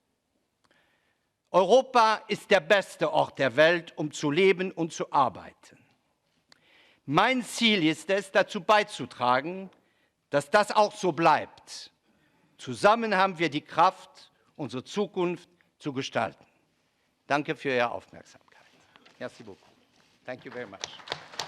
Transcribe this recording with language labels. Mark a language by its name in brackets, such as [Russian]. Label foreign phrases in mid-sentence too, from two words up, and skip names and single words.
[German] Europa ist der beste Ort der Welt, um zu leben und zu arbeiten. Mein Ziel ist es, dazu beizutragen, dass das auch so bleibt. Zusammen haben wir die Kraft, unsere Zukunft zu gestalten. Danke für Ihre Aufmerksamkeit. [French] Merci beaucoup. [English] Thank you very much.